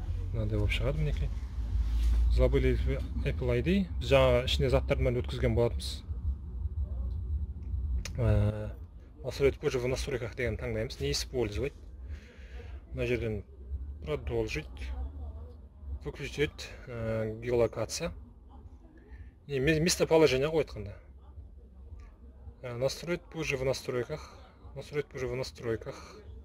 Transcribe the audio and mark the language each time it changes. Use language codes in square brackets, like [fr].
[kk] Мынандай болып шығады мінекей. [ru] Забыли Apple ID. [kk] Біз жаңа ішіне заттармен өткізген болатымыз. [ru] Настроить позже в настройках [kk] деген таңдаймыз. [ru] Не использовать. [kk] Мына жерден [ru] продолжить. Выключить геолокация. [kk] Местоположение ғой айтқанда. [ru] Настроить позже в настройках. Настроить позже в настройках.